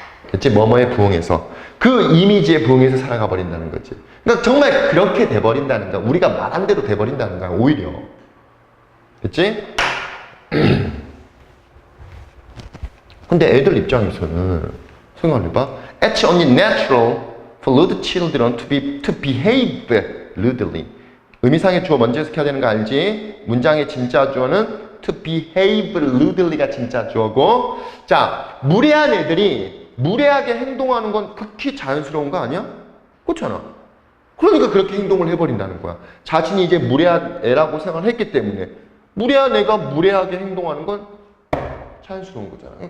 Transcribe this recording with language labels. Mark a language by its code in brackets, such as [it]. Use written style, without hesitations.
[ko] 그치? 뭐뭐에 부응해서. 그 이미지에 부응해서 살아가 버린다는 거지. 그러니까 정말 그렇게 돼버린다는 거야. 우리가 말한 대로 돼버린다는 거야. 오히려. 그치? 근데 애들 입장에서는 생각해봐. [en] It's only natural for lewd children to behave lewdly. [ko] 의미상의 주어 먼저 해석해야 되는 거 알지? 문장의 진짜 주어는 [en] to behave lewdly [ko] 가 진짜 주어고. 자, 무례한 애들이 무례하게 행동하는 건 극히 자연스러운 거 아니야? 그렇잖아. 그러니까 그렇게 행동을 해버린다는 거야. 자신이 이제 무례한 애라고 생각을 했기 때문에 무례한 애가 무례하게 행동하는 건 자연스러운 거잖아.